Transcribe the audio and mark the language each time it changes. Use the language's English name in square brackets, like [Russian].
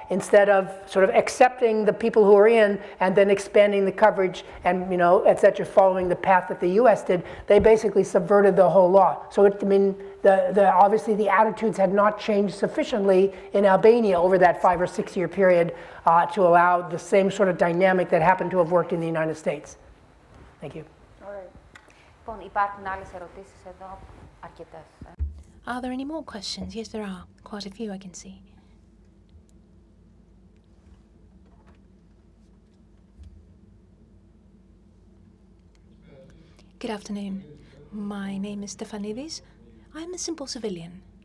[English] Instead of sort of accepting the people who are in and then expanding the coverage and, et cetera, following the path that the U.S. did, they basically subverted the whole law. So obviously the attitudes had not changed sufficiently in Albania over that 5 or 6 year period to allow the same sort of dynamic that happened to have worked in the United States. Thank you. [Greek] Λοιπόν, υπάρχουν άλλες ερωτήσεις εδώ, αρκετές. [English] Are there any more questions? Yes, there are. Quite a few, I can see. Good afternoon. My name is Stefanidis. I'm a simple civilian.